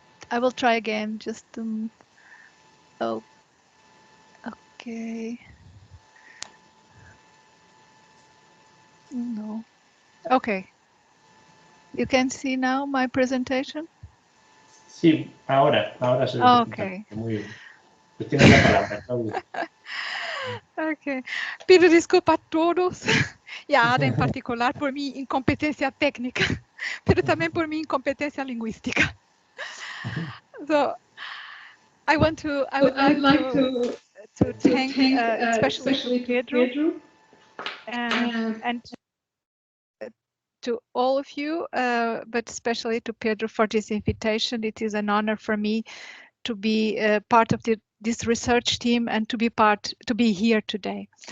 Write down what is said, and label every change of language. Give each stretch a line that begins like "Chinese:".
English: I will try again, just oh, okay. No. Okay. You can see now my presentation?
Spanish: Sí, ahora se ve.
English: Okay.
Spanish: Muy bien. Pues tiene la palabra, Claudia.
English: Ok.
Spanish: Pido desculpa a todos y a Ada en particular por mi incompetencia técnica, pero también por mi incompetencia lingüística.
English: So, I would like to thank especially to Pedro and to all of you, but especially to Pedro for this invitation. It is an honor for me to be part of this research team and to be here today.